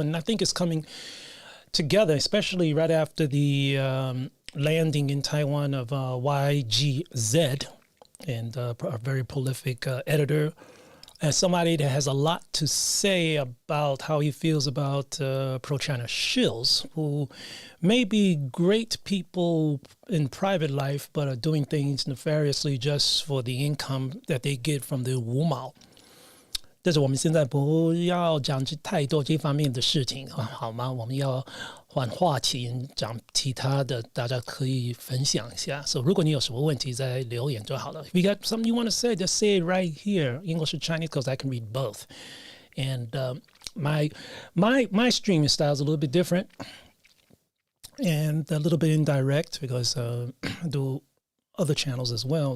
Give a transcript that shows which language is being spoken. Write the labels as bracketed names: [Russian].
[English] And I think it's coming together, especially right after the landing in Taiwan of YGZ, and a very prolific editor, as somebody that has a lot to say about how he feels about pro-China shills, who may be great people in private life, but are doing things nefariously just for the income that they get from the 五毛。 [Chinese] 但是我们现在不要讲太多这方面的事情，好吗？我们要换话题，讲其他的，大家可以分享一下。 [English] So [Chinese] 如果你有什么问题，再留言就好了。 [English] If you got something you want to say, just say it right here, English or Chinese, because I can read both. And my streaming style is a little bit different and a little bit indirect, because I do other channels as well.